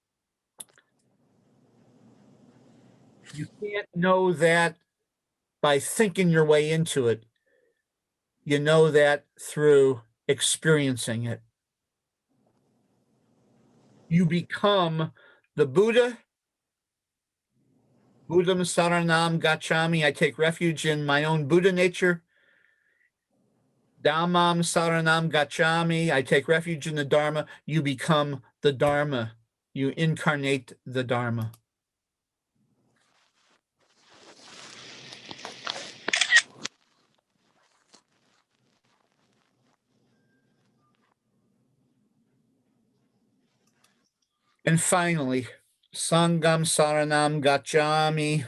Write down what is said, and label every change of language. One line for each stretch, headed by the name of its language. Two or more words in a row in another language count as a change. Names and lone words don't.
English: You can't know that by thinking your way into it. You know that through experiencing it. You become the Buddha.
Pali: Buddham saranam gacchami.
English: I take refuge in my own Buddha nature.
Pali: Dhammam saranam gacchami.
English: I take refuge in the Dharma. You become the Dharma. You incarnate the Dharma. And finally,
Pali: Sangam Saranam Gacchami.